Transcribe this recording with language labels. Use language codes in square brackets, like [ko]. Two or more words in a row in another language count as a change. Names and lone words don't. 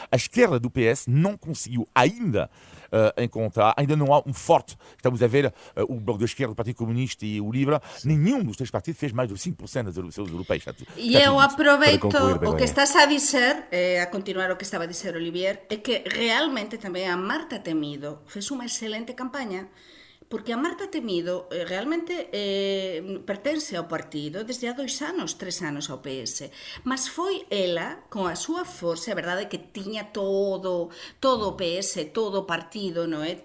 [pt] A esquerda do PS não conseguiu ainda encontrar, ainda não há um forte. Estamos a ver o Bloco da Esquerda, o Partido Comunista e o Livre, nenhum dos três partidos fez mais de 5% das eleições europeias. E eu aproveito Para concluir, o Begonha. [gl] que estás a dizer, a continuar o que estaba a dizer Olivier, é que realmente tamén a Marta Temido fez unha excelente campaña, porque a Marta Temido realmente pertence ao partido desde há 2 anos, 3 anos ao PS, mas foi ela, con a súa forza, é verdade que tiña todo o PS, todo o partido, non é?